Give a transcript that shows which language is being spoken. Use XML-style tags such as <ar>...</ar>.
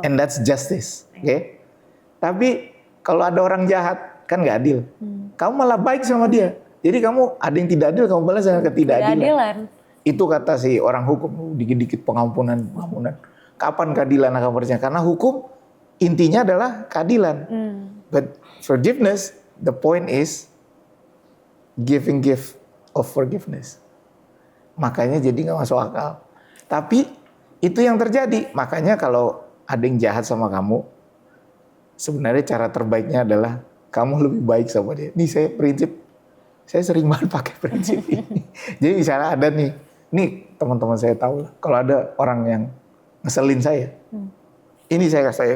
<en>And that's justice,</en> <id>oke? Tapi kalau ada orang jahat, kan nggak adil. Kamu malah baik sama dia. Jadi kamu ada yang tidak adil, kamu balas dengan ketidakadilan. Itu kata si orang hukum, dikit-dikit pengampunan. kapan keadilan akan berjalan? Karena hukum intinya adalah keadilan.</id> <en>But forgiveness, the point is giving gift of forgiveness.</en> <id>Makanya jadi nggak masuk akal. Tapi itu yang terjadi. Makanya kalau ada yang jahat sama kamu, sebenarnya cara terbaiknya adalah kamu lebih baik sama dia. Nih saya sering banget pakai prinsip ini. Jadi misalnya ada nih teman-teman saya tahu lah. Kalau ada orang yang ngeselin saya, ini saya kasih saya.</id>